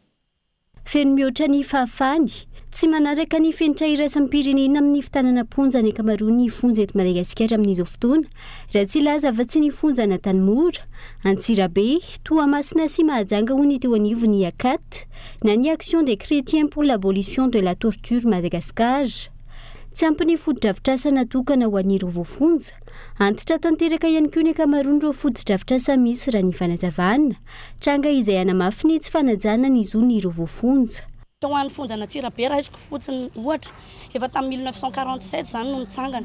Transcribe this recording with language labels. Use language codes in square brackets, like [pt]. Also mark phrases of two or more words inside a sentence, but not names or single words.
[mg] Feno mihoatra ny fahafahany tsy manaraka ny fenitra iraisam-pirenena amin'ny fitanana ponja ny akamaroan'ny fonja eto Madagasikara amin'izao fotoana raha tsy laza afa-tsy ny fonja na Tanimora, Antsirabe, Toamasina sy Mahajanga ho ny teo anivon'ny akaty na ny Action des chrétiens pour l'abolition de la torture Madagascar. Tsy ampy ny foto-drafitrasa natokana ho an'ireo voafonja. Antitra tanteraka ihany koa ny akamaroan'ireo foto-drafitrasa misy raha ny fanazavana. Tranga izay anamafy ny tsy fanajana ny zony ireo voafonja. Tao an'ny fonja Antsirabe raisiko fotsiny ohatra efa tamin'ny 1947 zany no nitsangana.